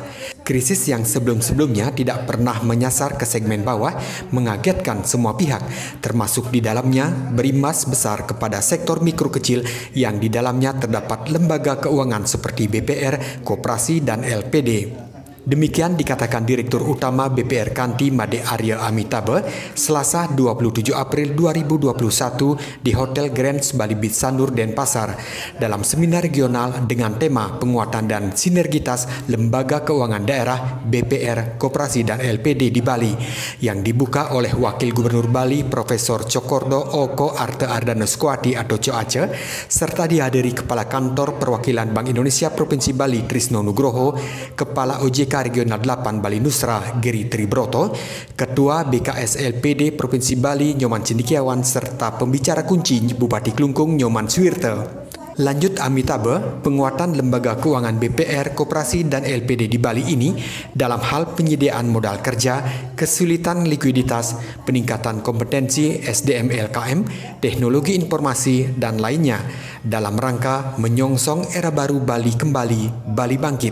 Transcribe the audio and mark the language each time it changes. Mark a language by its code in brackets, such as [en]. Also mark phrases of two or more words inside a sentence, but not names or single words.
[id] Krisis yang sebelum-sebelumnya tidak pernah menyasar ke segmen bawah mengagetkan semua pihak, termasuk di dalamnya berimbas besar kepada sektor mikro kecil yang di dalamnya terdapat lembaga keuangan seperti BPR, Koperasi, dan LPD. Demikian dikatakan Direktur Utama BPR Kanti Made Arya Amitabha Selasa 27 April 2021 di Hotel Grand Bali Beach Sanur, Denpasar dalam seminar regional dengan tema penguatan dan sinergitas lembaga keuangan daerah BPR, Koperasi, dan LPD di Bali yang dibuka oleh Wakil Gubernur Bali Profesor Cokordo Oko Arte Ardana Squati atau Coace serta dihadiri Kepala Kantor Perwakilan Bank Indonesia Provinsi Bali Trisno Nugroho, Kepala OJK Regional 8 Bali Nusra Giri Tribroto, Ketua BKS LPD Provinsi Bali Nyoman Cendikiawan, serta pembicara kunci Bupati Klungkung Nyoman Suwirte. Lanjut Amitabha, penguatan lembaga keuangan BPR, Koperasi, dan LPD di Bali ini dalam hal penyediaan modal kerja, kesulitan likuiditas, peningkatan kompetensi SDM LKM, teknologi informasi, dan lainnya dalam rangka menyongsong era baru Bali kembali, Bali bangkit.